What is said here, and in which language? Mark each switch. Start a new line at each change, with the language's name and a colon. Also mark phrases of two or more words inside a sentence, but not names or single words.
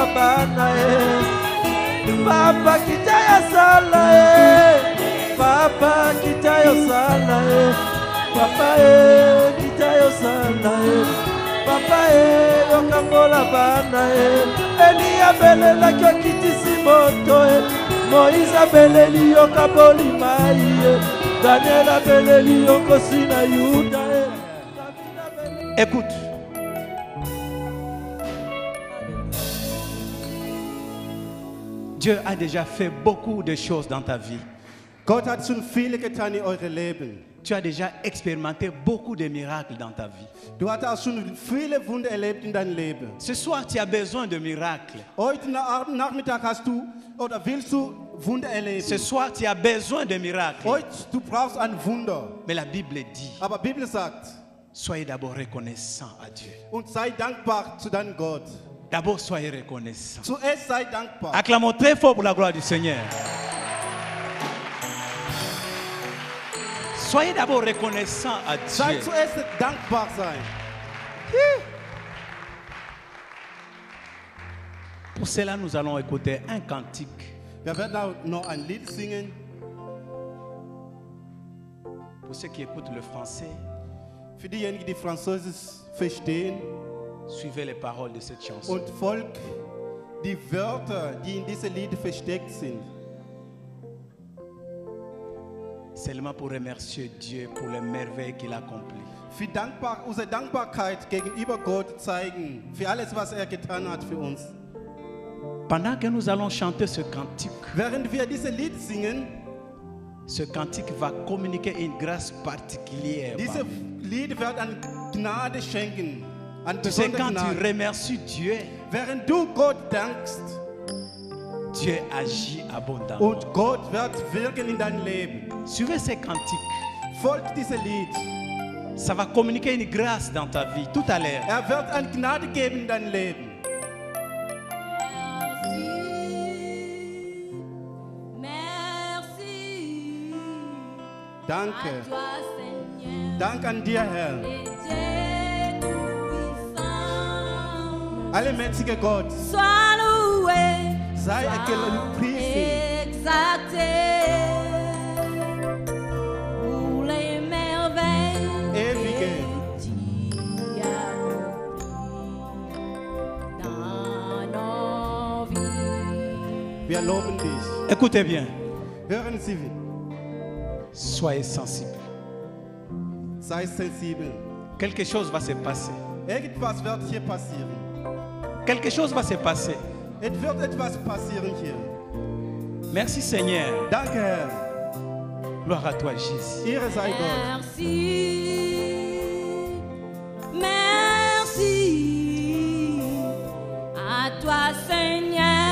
Lingala: bana papa kita yo sala papa kita yo sala papa kita yo sala papa yo kambola bana Elia belela kyo kitisi moto Moïse beleli yo kaboli mai Daniel beleli yo kosina Yuda.
French: Écoute. Dieu a déjà fait beaucoup de choses dans ta vie.
German: Gott hat schon viele getan in eurem Leben.
French: Tu as déjà expérimenté beaucoup de miracles dans ta vie.
German: Du hast auch schon viele Wunder erlebt in deinem Leben.
French: Ce soir, tu as besoin de miracles.
German: Heute Nachmittag hast du oder willst du Wunder erleben.
French: Ce soir, tu as besoin de miracles.
German: Heute du brauchst ein Wunder.
French: Mais la Bible dit,
German: Aber die Bibel sagt,
French: soyez d'abord reconnaissants à Dieu.
German: und sei dankbar zu deinem Gott.
French: D'abord, soyez reconnaissants.
German: Zuerst sei dankbar.
French: Acclamons très fort pour la gloire du Seigneur. Soyez d'abord reconnaissants à
German: Sei
French: Dieu.
German: zuerst dankbar sein.
French: Pour cela, nous allons écouter un cantique.
German: Wir werden auch noch ein Lied singen.
French: Pour ceux qui écoutent le français,
German: Für diejenigen, die Französisch verstehen
French: suivez les paroles de cette chanson.
German: und folgt die Wörter, die in diesem Lied versteckt sind.
French: Seulement pour remercier Dieu pour les merveilles qu'il a accomplies.
German: Für unsere Dankbarkeit gegenüber Gott zeigen, für alles, was er getan hat für uns.
French: Pendant que nous allons chanter ce cantique,
German: Während wir dieses Lied singen,
French: ce cantique va communiquer une grâce particulière.
German: dieses Lied wird eine Gnade schenken, eine
French: Tu sais,
German: besondere
French: quand tu
German: Gnade.
French: remercies Dieu,
German: Während du Gott dankst
French: Dieu agit abondamment.
German: und Gott wird wirken in dein Leben,
French: Suivez ce cantique.
German: folgt diesem Lied.
French: Ça va communiquer une grâce dans ta vie tout à l'heure.
German: Er wird eine Gnade geben in dein Leben.
French: Merci.
German: Danke.
French: À toi, Seigneur.
German: Dank an dir, Herr.
French: Et Dieu tout-puissant.
German: Allmächtiger Gott,
French: Sois loué.
German: sei gepriesen
French: Exalté. Pour les merveilles.
German: Ewige.
French: que tu as accomplies dans nos vies.
German: Wir loben dich.
French: Écoutez bien.
German: Hören Sie,
French: Soyez sensibles.
German: sei sensibel.
French: Quelque chose va se passer.
German: Irgendwas wird hier passieren.
French: Quelque chose va se passer.
German: Es wird etwas passieren hier.
French: Merci Seigneur.
German: Danke, Herr.
French: Gloire à toi Jésus.
German: Ehre sei Gott.
French: Merci, merci à toi Seigneur.